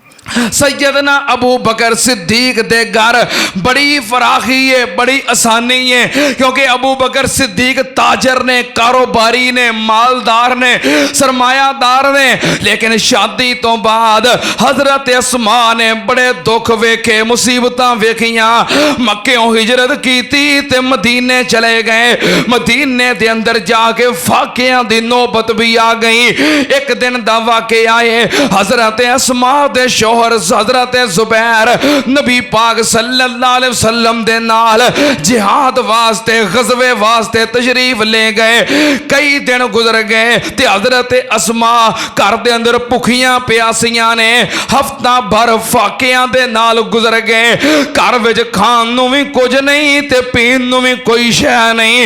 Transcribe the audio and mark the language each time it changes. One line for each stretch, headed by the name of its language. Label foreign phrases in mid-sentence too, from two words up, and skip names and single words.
Punjabi: ਸੱਯਦਨਾ ਅਬੂ ਬਕਰ ਸਿੱਦੀਕ ਦੇ ਘਰ ਬੜੀ ਫ਼ਰਾਖ਼ੀ ਹੈ, ਬੜੀ ਆਸਾਨੀ ਹੈ, ਕਿਉਂਕਿ ਅਬੂ ਬਕਰ ਸਿੱਦੀਕ ਤਾਜਰ ਨੇ, ਕਾਰੋਬਾਰੀ ਨੇ, ਮਾਲਦਾਰ ਨੇ, ਸਰਮਾਇਆਦਾਰ ਨੇ। ਲੇਕਿਨ ਸ਼ਾਦੀ ਤੋਂ ਬਾਅਦ ਹਜ਼ਰਤ ਅਸਮਾ ਨੇ ਬੜੇ ਦੁੱਖ ਵੇਖੇ, ਮੁਸੀਬਤ ਵੇਖੀਆਂ। ਮੱਕੋਂ ਹਿਜਰਤ ਕੀਤੀ ਤੇ ਮਦੀਨੇ ਚਲੇ ਗਏ। ਮਦੀਨੇ ਦੇ ਅੰਦਰ ਜਾ ਕੇ ਫ਼ਾਕਿਆਂ ਦੀ ਨੌਬਤ ਵੀ ਆ ਗਈ। ਇੱਕ ਦਿਨ ਦਾ ਵਾਕਿਆ ਹੈ, ਹਜ਼ਰਤ ਅਸਮਾ ਦੇ ਸ਼ੌਹਰ ਹਜ਼ਰਤ ਜ਼ੁਬੈਰ ਨਬੀ ਪਾਕ
Arabic: صلى الله عليه وسلم
Punjabi: ਦੇ ਨਾਲ ਜਿਹਾਦ ਵਾਸਤੇ, ਗ਼ਜ਼ਵੇ ਵਾਸਤੇ ਤਸ਼ਰੀਫ਼ ਲੈ ਗਏ। ਕਈ ਦਿਨ ਗੁਜ਼ਰ ਗਏ ਤੇ ਹਜ਼ਰਤ ਅਸਮਾ ਘਰ ਦੇ ਅੰਦਰ ਭੁੱਖੀਆਂ ਪਿਆਸੀਆਂ ਨੇ। ਹਫ਼ਤਾ ਭਰ ਫ਼ਾਕਿਆਂ ਦੇ ਨਾਲ ਗੁਜ਼ਰ ਗਏ। ਘਰ ਵਿੱਚ ਖਾਣ ਨੂੰ ਵੀ ਕੁਝ ਨਹੀਂ ਤੇ ਪੀਣ ਨੂੰ ਵੀ ਕੋਈ ਸ਼ੈ ਨਹੀਂ।